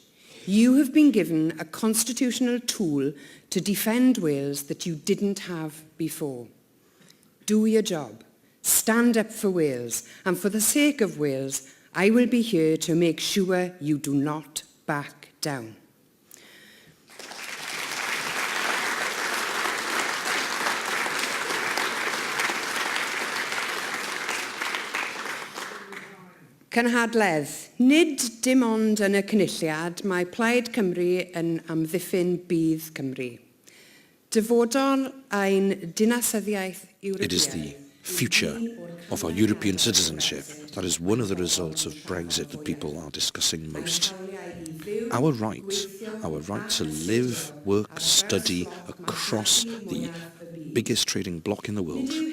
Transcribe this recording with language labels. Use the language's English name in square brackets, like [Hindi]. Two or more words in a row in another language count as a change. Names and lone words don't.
[English] You have been given a constitutional tool to defend Wales that you didn't have before. Do your job. Stand up for Wales. And for the sake of Wales, I will be here to make sure you do not back down. [Welsh] Gynhadledd, nid dim ond yn y cynulliad, mae Plaid Cymru yn amddiffyn bydd Cymru. Dyfodol ein dinasyddiaeth Ewropeaidd. [English] It is the future of our European citizenship that is one of the results of Brexit that people are discussing most. Our right to live, work, study across the biggest trading bloc in the world.